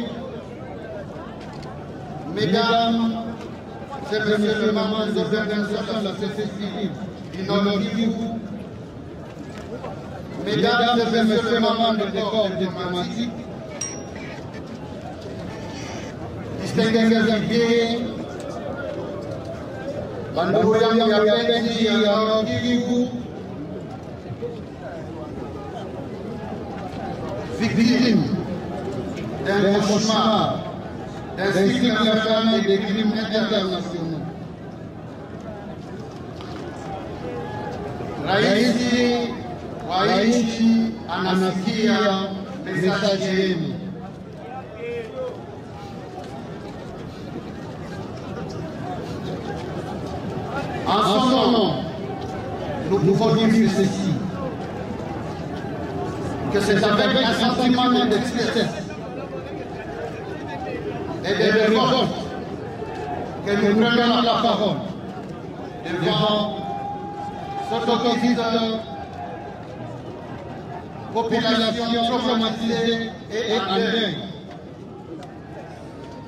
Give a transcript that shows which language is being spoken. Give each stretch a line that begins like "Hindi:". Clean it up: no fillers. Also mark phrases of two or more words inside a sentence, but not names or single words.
French: mesdames et messieurs les membres des organisations de la société civile du Nord Kivu, mesdames et messieurs les membres des corps diplomatiques, distingués invités,
Swahili: bandugu yangu ya penzi ya Nord Kivu,
French: victimes d'un cauchemar, d'un cycle infernal et des crimes internationaux.
Swahili: Raisi wa nchi anasikia mesaji yenu.
French: En son nom, nous pouvons dire ceci, que c'est avec un sentiment de tristesse et de révolte que nous prenons la parole devant cette authentique population traumatisée et en deuil.